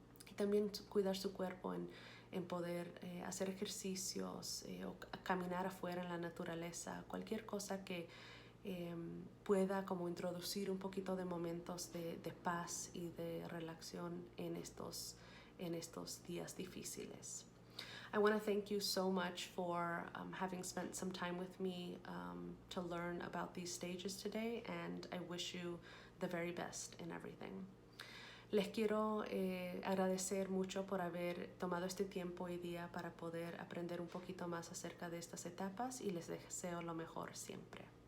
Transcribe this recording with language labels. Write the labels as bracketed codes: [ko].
[es] Y también cuidar su cuerpo en poder hacer ejercicios o caminar afuera en la naturaleza, cualquier cosa que pueda como introducir un poquito de momentos de paz y de relación en estos días difíciles. [en] I want to thank you so much for having spent some time with me to learn about these stages today, and I wish you the very best in everything. [es] Les quiero agradecer mucho por haber tomado este tiempo y día para poder aprender un poquito más acerca de estas etapas y les deseo lo mejor siempre.